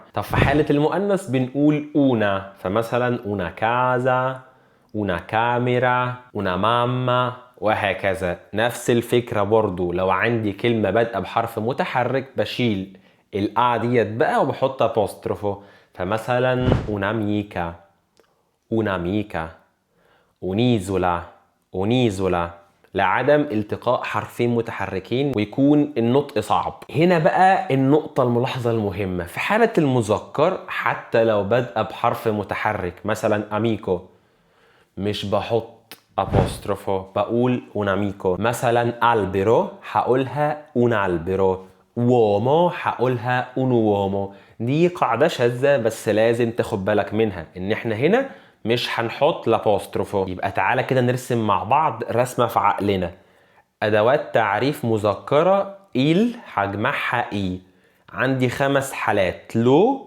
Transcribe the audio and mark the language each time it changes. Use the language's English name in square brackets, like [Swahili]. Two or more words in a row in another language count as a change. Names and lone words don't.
[Arabic] طب في حالة المؤنث بنقول اونا، فمثلا [Italian] una casa una camera una mamma [Arabic] وهكذا. نفس الفكرة برضو لو عندي كلمة بادئة بحرف متحرك بشيل الآ ديت بقى وبحط apostrophe، فمثلا [Italian] un'amica un'amica un'isola un'isola، [Arabic] لعدم التقاء حرفين متحركين ويكون النطق صعب. هنا بقى النقطة الملاحظة المهمة، في حالة المذكر حتى لو بادئة بحرف متحرك مثلا اميكو مش بحط apostrophe، بقول [Italian] un amico. [Arabic] مثلا albero هقولها [Italian] un albero، [Arabic] uomo هقولها [Italian] un uomo. [Arabic] دي قاعدة شاذة بس لازم تاخد بالك منها ان احنا هنا مش هنحط الابوستروفو. يبقى تعالى كده نرسم مع بعض رسمة في عقلنا. ادوات تعريف مذكرة il هجمعها اي، عندي 5 حالات لو.